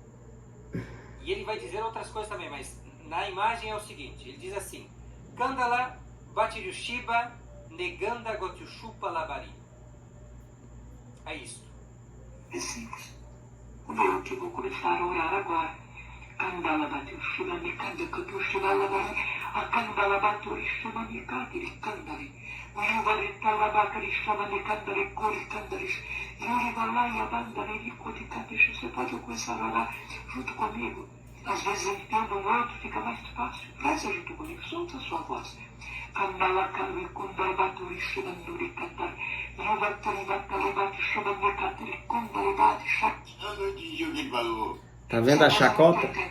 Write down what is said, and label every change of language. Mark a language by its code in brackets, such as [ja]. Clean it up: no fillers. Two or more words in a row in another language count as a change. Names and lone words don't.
[pt] E ele vai dizer outras coisas também, mas na imagem é o seguinte. Ele diz assim. Kandala, Batiriushiba, Neganda Gotiushupalabari. É isso. É simples. Eu que vou começar a orar agora. Kandala Batiriushiba, Neganda Gotiushupalabari. A Kandala Batiriushiba, Neganda Gotiushupalabari. Você pode começar a orar junto comigo. Às vezes eu entendo um outro, fica mais fácil. Reza junto comigo, solta a sua voz. Tá vendo a chacota?